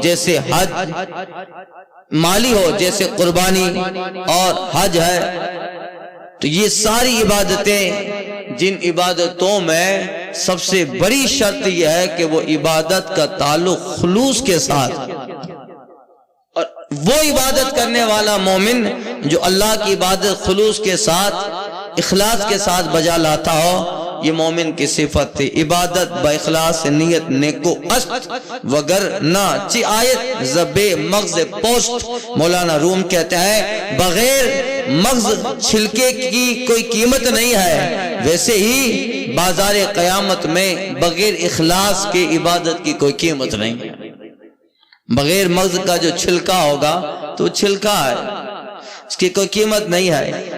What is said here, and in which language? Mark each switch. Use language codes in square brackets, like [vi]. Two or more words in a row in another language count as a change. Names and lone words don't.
[ur] جیسے حج، مالی ہو جیسے قربانی اور حج ہے، تو یہ ساری عبادتیں، جن عبادتوں میں سب سے بڑی شرط یہ ہے کہ وہ عبادت کا تعلق خلوص کے ساتھ، اور وہ عبادت کرنے والا مومن جو اللہ کی عبادت خلوص کے ساتھ، اخلاص کے ساتھ بجا لاتا ہو، یہ مومن کی صفت تھی۔ [fa] عبادت با اخلاص نیت نیکو است وگرنہ چی آیت زب مغز پوست، [ur] مولانا روم کہتے ہیں بغیر مغز چھلکے کی کوئی قیمت نہیں ہے، ویسے ہی بازار قیامت میں بغیر اخلاص کے عبادت کی کوئی قیمت نہیں ہے۔ بغیر مغز کا جو چھلکا ہوگا تو چھلکا ہے، اس کی کوئی قیمت نہیں ہے۔